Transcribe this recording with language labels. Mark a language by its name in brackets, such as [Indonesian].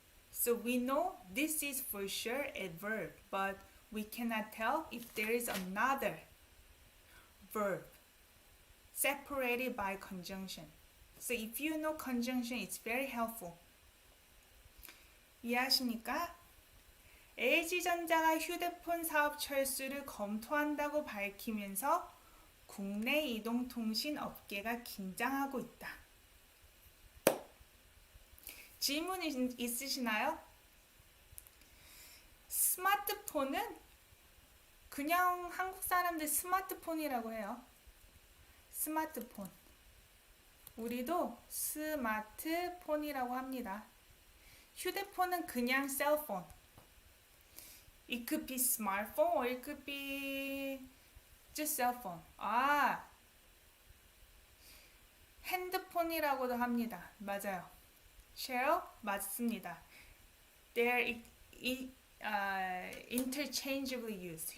[English] So we know this is for sure a verb, but we cannot tell if there is another verb separated by conjunction. So if you know conjunction, it's very helpful. [Korean] 이해하십니까? LG전자가 휴대폰 사업 철수를 검토한다고 밝히면서 국내 이동통신 업계가 긴장하고 있다. 질문 있으시나요? 스마트폰은 그냥 한국 사람들 스마트폰이라고 해요. 스마트폰. 우리도 스마트폰이라고 합니다. 휴대폰은 그냥 셀폰. [English] It could be smartphone or it could be just cell phone. [Korean] 아, 핸드폰이라고도 합니다. 맞아요. Cheryl? 맞습니다. [English] They're interchangeably used.